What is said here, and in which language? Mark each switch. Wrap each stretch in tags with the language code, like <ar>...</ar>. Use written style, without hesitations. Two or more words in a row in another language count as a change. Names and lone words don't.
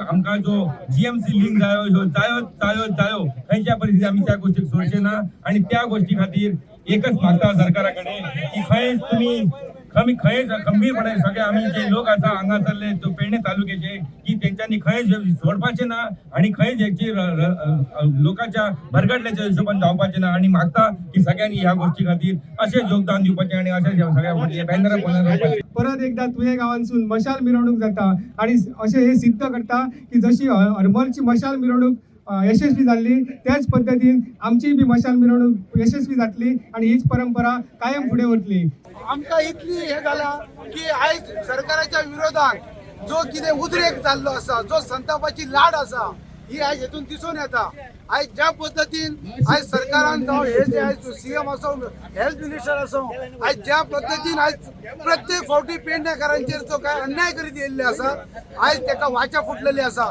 <kok>आमकां जो जीएमसी लिंक जायो खंयच्या परिस्थितीत आम्ही त्या गोष्टीक सोडचे ना आणि त्या गोष्टी खातीर एकच मागता सरकाराकडे की खंयच तुम्ही खंबीरपणे सगळे आम्ही जे लोक आसा हांगासरले तो पेडणे तालुक्याचे की त्यांच्यानी खंय सोडपाचे ना आणि खंय याची लोकांच्या भरगडल्याच्या हिशोबान जावपाचे ना आणि मागता की सगळ्यांनी ह्या गोष्टी खातीर असे योगदान दिवपाचे आणि अशा सगळ्या गोष्टी बॅनर परत एकदा तुझे गावांसून मशाल मिरवणूक जाता आणि असे हे सिद्ध करता की जशी हरमलची मशाल मिरवणूक यशस्वी झाली त्याच पद्धतीन आमची बी मशाल मिरवणूक यशस्वी जातली आणि हीच परंपरा कायम पुढे वतली। आमकां इतली हे जाला की आयज सरकाराच्या विरोधात जो कितें उद्रेक जाल्लो आसा जो संतापाची लाड आसा ही आयज हेतून दिसून येता। आयज ज्या पद्दतीन आयज सरकारान जावं हे जे आयज सीएम असो</kok> <en>health minister</en> <kok>असो आयज ज्या पद्दतीन आयज प्रत्येक फावटी पेडणेकरांचेर जो काय अन्याय करीत येयल्ले आसा आयज ताका वाचा फुटलेली आसा।</kok>